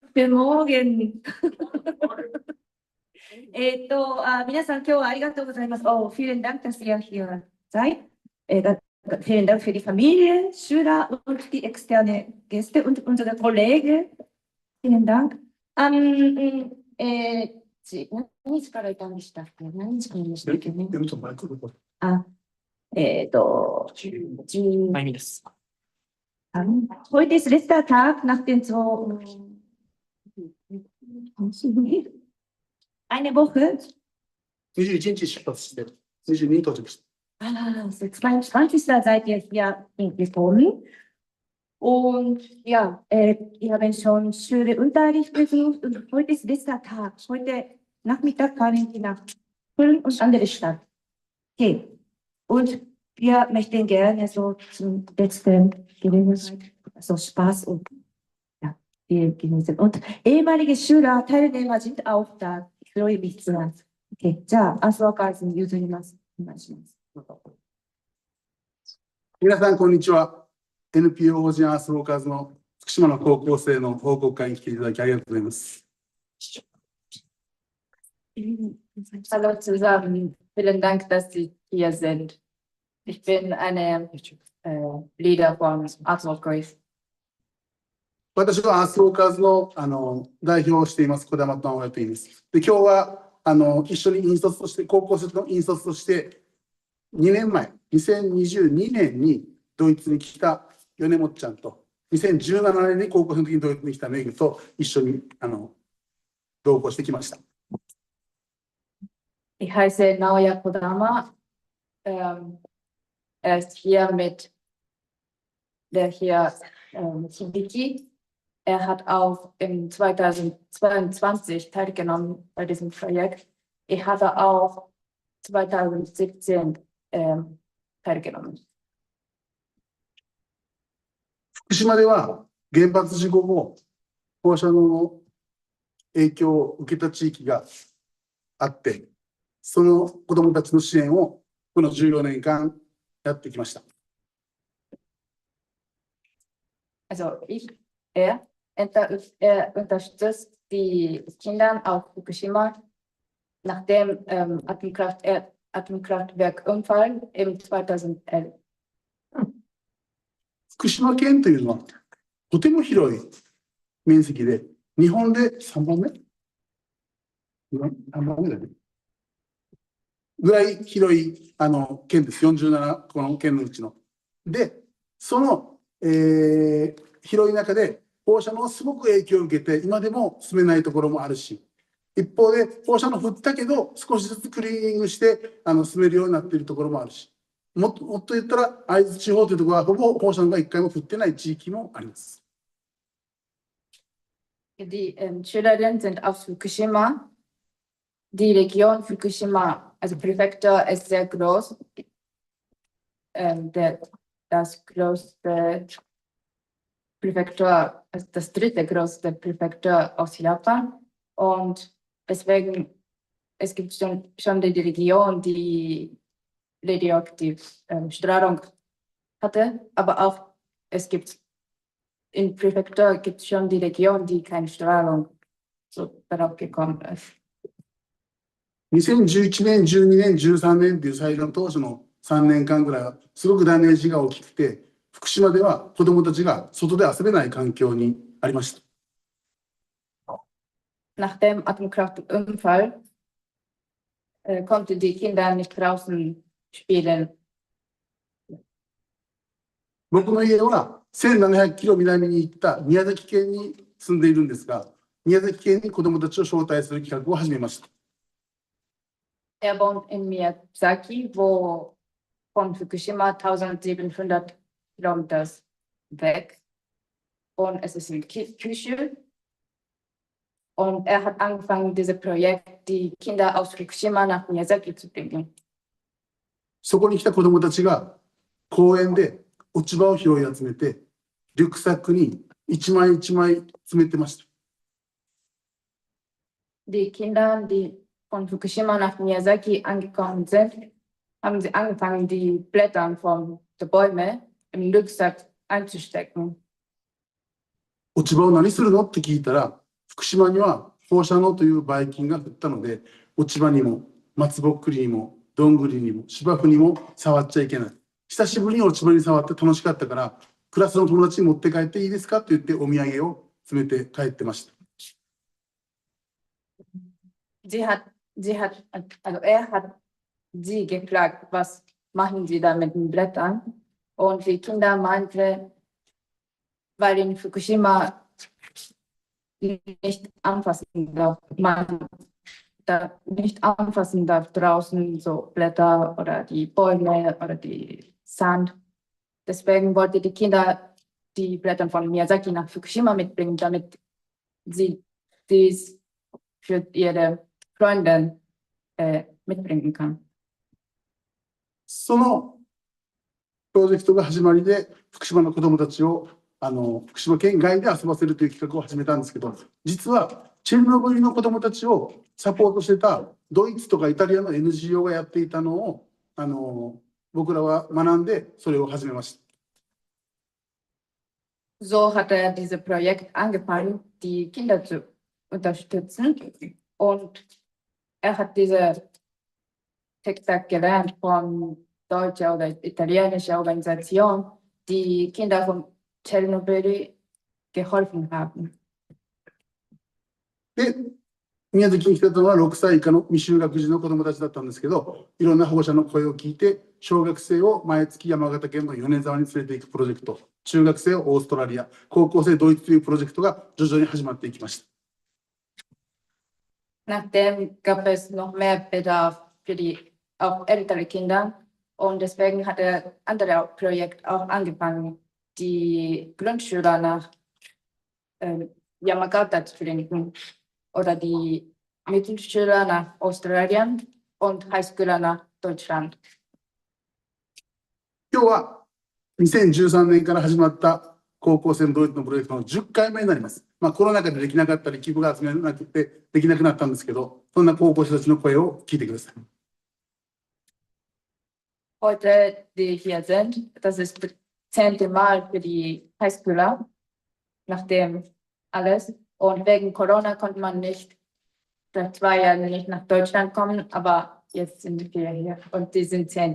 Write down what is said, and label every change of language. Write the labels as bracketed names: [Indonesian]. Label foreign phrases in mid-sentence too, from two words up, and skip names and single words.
[German] Guten Morgen. [Japanese] 皆さん、今日はありがとうございます。 [German] Oh, vielen Dank, dass ihr hier seid. Vielen Dank für die Familie, Schüler und die externe Gäste und unsere Kollegen. Vielen Dank. [Japanese] 何日からいたんでしたっけ？何日からでしたっけね。 10です。 [German] Heute ist letzter Tag nach den eine Woche. [Japanese] 21 日出発して、22に到着した。 22. [German] seid ihr hier gekommen. Und ja, wir haben schon schöne Unterricht besucht und heute ist letzter Tag. Heute Nachmittag fahren wir nach Köln und andere Stadt. Okay. Und wir möchten gerne so zum letzten Gelegenheit, so Spaß und ja, wir genießen. Und ehemalige Schüler, Teilnehmer sind auch da. Ich freue mich sehr. [Japanese] Okay, じゃあ、アスワーカーズに譲ります。お願いします。皆さん、こんにちは。NPO 法人アースウォーカーズの福島の高校生の報告会に来ていただきありがとうございます。 [German] Hallo zusammen, vielen Dank, dass Sie hier sind. Ich bin eine Leader von Arts of Grace. [Japanese] 私はアースウォーカーズの代表をしています、児玉と直哉と言います。で、今日は一緒に引率として、高校生の引率として、2年前、2022年にドイツに来た米本ちゃんと、2017年に高校生の時にドイツに来たメグと一緒に同行してきました。 [German] Ich heiße Naoya Kodama. Ist hier mit der hier Hibiki. Hat auch im 2022 teilgenommen bei diesem Projekt. Ich habe auch 2017 teilgenommen. [Japanese] 福島では原発事故後、放射能の影響を受けた地域があって、その子どもたちの支援をこの14年間やってきました。 [German] Also er unterstützt die Kinder auf Fukushima nach dem Atomkraftwerkunfall im 2011. [Japanese] 福島県というのはとても広い面積で、日本で3番目だね。ぐらい広い県です。47個の県のうちの。で、その、広い中で放射能はすごく影響を受けて、今でも住めないところもあるし、一方で放射能降ったけど少しずつクリーニングして住めるようになっているところもあるし、もっと言ったら会津地方というところはほぼ放射能が一回も降ってない地域もあります。 [German] Die Schülerinnen sind aus Fukushima. Die Region Fukushima, also Präfektur, ist sehr groß. Das größte Präfektur, also das dritte größte Präfektur aus Japan. Und deswegen, es gibt schon die Region, die radioaktiv Strahlung hatte, aber auch in Präfektur gibt es schon die Region, die keine Strahlung so darauf gekommen ist. [Japanese] 2011 年、12年、13年という最初の当初の3年間ぐらいはすごくダメージが大きくて、福島では子どもたちが外で遊べない環境にありました。 [German] Nach dem Atomkraftunfall konnten die Kinder nicht draußen spielen. [Japanese] 僕の家は1700キロ南に行った宮崎県に住んでいるんですが、宮崎県に子どもたちを招待する企画を始めました。 [German] wohnt in Miyazaki, wo von Fukushima 1700 Kilometer weg. Und es ist in Kyushu. Und hat angefangen, dieses Projekt, die Kinder aus Fukushima nach Miyazaki zu bringen. [Japanese] そこに来た子どもたちが公園で落ち葉を拾い集めて、リュックサックに一枚一枚詰めてました。 [German] Die Kinder, die von Fukushima nach Miyazaki angekommen sind, haben sie angefangen, die Blätter von den Bäumen im Rucksack einzustecken. [Japanese] 落ち葉を何するのって聞いたら、 福島には放射能というばい菌が降ったので、落ち葉にも松ぼっくりにもどんぐりにも芝生にも触っちゃいけない。久しぶりに落ち葉に触って楽しかったから、クラスの友達に持って帰っていいですかと言ってお土産を詰めて帰ってました。 [German] Er hat sie gefragt, was machen Sie da mit den Blättern? Und die Kinder meinten, weil in Fukushima nicht anfassen darf, man da nicht anfassen darf draußen so Blätter oder die Bäume oder die Sand. Deswegen wollte die Kinder die Blätter von Miyazaki nach Fukushima mitbringen, damit sie dies für ihre Freundin mitbringen kann. [Japanese] そのプロジェクトが始まりで、福島の子どもたちを福島県外で遊ばせるという企画を始めたんですけど、実はチェルノブイリの子どもたちをサポートしてたドイツとかイタリアの NGO がやっていたのを僕らは学んで、それを始めました。 [German] So hat dieses Projekt angefangen, die Kinder zu unterstützen. Und hat diese Texte gelernt von deutscher oder italienischer Organisation, die Kinder von Tschernobyl geholfen haben. [Japanese] で、宮崎に来たのは6歳以下の未就学児の子どもたちだったんですけど、いろんな保護者の声を聞いて、小学生を毎月山形県の米沢に連れて行くプロジェクト、中学生をオーストラリア、高校生ドイツというプロジェクトが徐々に始まっていきました。 [German] Nachdem gab es noch mehr Bedarf für die auch ältere Kinder und deswegen hat das andere Projekt auch angefangen, die Grundschüler nach Yamagata zu bringen oder die Mittelschüler nach Australien und Highschooler nach Deutschland. [Japanese] 今日は2013年から始まった高校生のドイツのプロジェクトの10回目になります。コロナ禍でできなかったり、寄付が集めなくてできなくなったんですけど、そんな高校生たちの声を聞いてください。 [German] Heute, die hier sind, das ist das 10. Mal für die Highschooler, nachdem alles. Und wegen Corona konnte man nicht, seit 2 Jahren nicht nach Deutschland kommen, aber jetzt sind wir hier und die sind 10.